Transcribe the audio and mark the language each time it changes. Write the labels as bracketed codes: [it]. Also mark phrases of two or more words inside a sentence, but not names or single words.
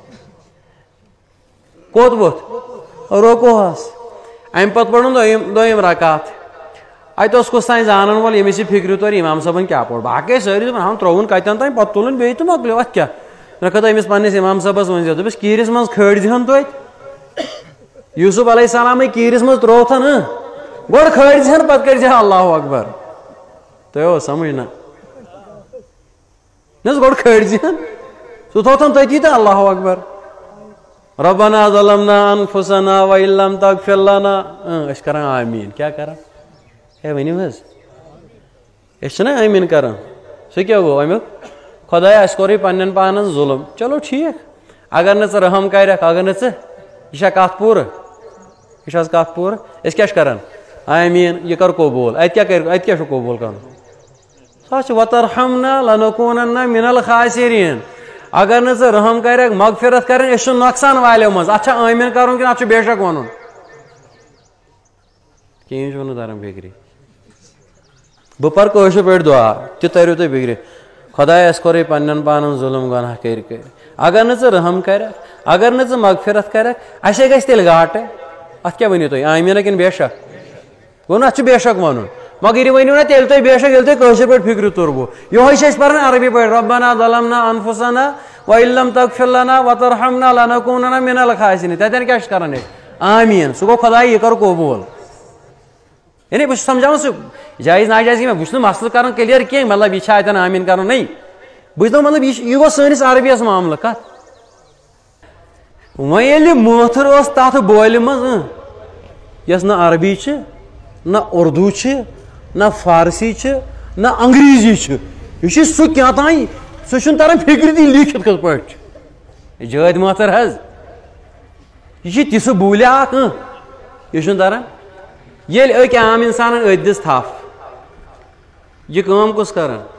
[ks] کوٚت ووٚتھ روکوہَس اَمہِ پَتہٕ پوٚرُن دوٚیِم رکات اَتہِ اوس کُس تانۍ زانَن وول ییٚمِس یہِ فِکرِ توٚر اِمام صٲبَن کیٛاہ پوٚر باقٕے سٲری دوٚپُن ہم ترٛووُن کَتٮ۪ن تانۍ پَتہٕ تُلُن بیٚیہِ تہٕ مۄکلیو اَتھ کیٛاہ مےٚ کھٔژ أمِس پنٛنِس اِمام صٲبَس ؤنۍزیو دوٚپُس کیٖرِس منٛز کھٲڑۍ دِہَن توتہِ یوٗسُف علیہ السلامٕے کیٖرِس منٛز ترٛووتھن گۄڈٕ کھٲڑۍ زِہَن پَتہٕ کٔرۍزِہا [ar] اللہ اکبر [ks] تۄہہِ اوس سَمٕجھ نہ حظ گۄڈٕ کھٲڑۍ زِہَن سُہ تھوتھن تٔتی تہٕ [ar] اللہ اکبر ربنا ظلمنا انفسنا وان لم تغفر لنا [ks] أسۍ کران آمیٖن کیٛاہ کران ہے ؤنِو حظ أسۍ چھِنہ آمیٖن کران سُہ کیٛاہ گوٚو امیُک خۄدایا اَسہِ کوٚرُے پنٛنٮ۪ن پانَس ظُلم چلو ٹھیٖک اگر نہٕ ژٕ رحم کَرکھ اگر نہٕ ژٕ یہِ چھا کَتھ پوٗرٕ یہِ چھِ حظ کَتھ پوٗرٕ أسۍ کیٛاہ چھِ کران آمیٖن یہِ کر قبوٗل اَتہِ کیٛاہ چھُ قبوٗل کَرُن سُہ حظ چھُ [ar] وترحمنا لنکوٗنن من الخاسرین [ks] اگر نہٕ ژٕ رحم کَرکھ مغفرت کَرٕنۍ أسۍ چھِ نۄقصان والیو منٛز اَتھ چھا آمیٖن کَرُن کِنہٕ اَتھ چھُ بے شک وَنُن کِہیٖنۍ چھُنہٕ تران فِکرِ بہٕ پَرٕ کٲشِر پٲٹھۍ دُعا تہِ تٔرِو تُہۍ فِکرِ خۄدایا اَسہِ کوٚرُے پنٛنٮ۪ن پانَن ظُلم گۄناہ کٔرۍ اگر نہٕ ژٕ رحم کَرکھ اگر نہٕ ژٕ مغفرت کَرکھ اَسے گژھِ تیٚلہِ گاٹہٕ اَتھ کیٛاہ ؤنِو تُہۍ آمیٖنہ کِنہٕ بے شک گوٚو نہ اَتھ چھُ بے شک وَنُن مگر یہِ ؤنِو نہ تیٚلہِ تُہۍ بے شک ییٚلہِ تُہۍ کٲشِر پٲٹھۍ فِکرِ توٚروُ یِہوے چھِ أسۍ پَران عربی پٲٹھۍ [ar] ربنا ظلمنا انفسنا وان لم تغفر لنا وترحمنا لنکوٗنن من الخاسرین [ks] تَتٮ۪ن کیٛاہ چھِ کران أسۍ آمیٖن سُہ گوٚو خۄدایا یہِ کر قبوٗل یعنی بہٕ چھُس سمجھاوان سُہ جایز ناجایز کینٛہہ بہٕ چھُس نہٕ مسلہٕ کران کٕلیر کینٛہہ مطلب یہِ چھا اَتٮ۪ن آمیٖن کرُن نٔے بہٕ چھُس دَپان مطلب یہِ گوٚو سٲنِس عربیَس معاملہٕ کَتھ وۄنۍ ییٚلہِ مٲتھٕر اوس تَتھ بولہِ منٛز یۄس نہ عربی چھِ نہ اُردوٗ چھِ نہ فارسی چھِ نہ انگریٖزی چھِ یہِ چھُ سُہ کیٛاہ تانۍ سُہ چھُنہٕ تران فِکرِ تہِ لیٖکھِتھ کِتھ پٲٹھۍ چھِ جٲدۍ مٲتھٕر حظ یہِ چھِ تِژھٕ بوٗلیا اکھ یہِ چھُنہٕ تران ییٚلہِ أکۍ عام اِنسانن أتھۍ دِژ تھپھ یہِ کٲم کُس کران